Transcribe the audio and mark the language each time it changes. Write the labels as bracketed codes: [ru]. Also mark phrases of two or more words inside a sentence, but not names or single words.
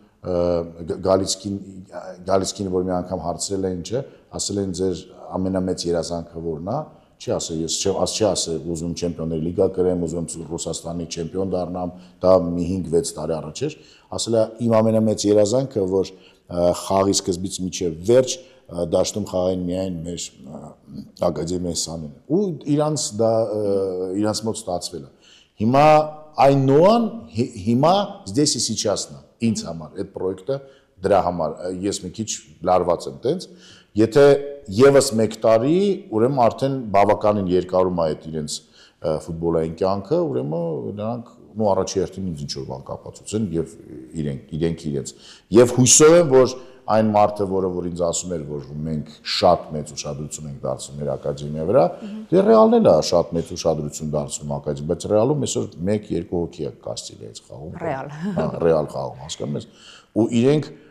[hy] Գալիցկին որ մի անգամ հարցրել էին, չէ, ասել են ձեր ամենամեծ երազանքը որն է, չի ասել, ես չի ասել, ուզում չեմպիոնների լիգա կրեմ, ուզում Ռուսաստանի չեմպիոն դառնամ, դա մի 5-6 տարի առաջ էր, ասել է իմ ամենամեծ երազանքը, որ խաղի սկզբից մինչև վերջ դաշտում խաղային միայն մեր ակադեմիայի սաները։ Ու իրանց մոտ ստացվել է։ Հիմա այն Նոան հիմա [ru] здесь и сейчас [hy] նա ինձ համար այդ պրոյեկտը դրա համար ես մի քիչ լարված եմ տենց եթե եւս 1 տարի ուրեմն արդեն բավականին երկարում է այդ իրենց ֆուտբոլային կյանքը ուրեմն նրանք ու առաջի հերթին ինձ ինչ որ բան կապացուցեն եւ իրենք իրենց եւ հույսով եմ որ այն մարդը որը ինձ ասում էր որ մենք շատ մեծ ուշադրություն ենք դարձնում մեր ակադեմիայի վրա դե ռեալն էլ է շատ մեծ ուշադրություն դարձնում ակադեմիա բայց ռեալում այսօր 1-2 հոգի է կաստիլիայից խաղում ռեալ խաղում հասկանում ես ու իրենք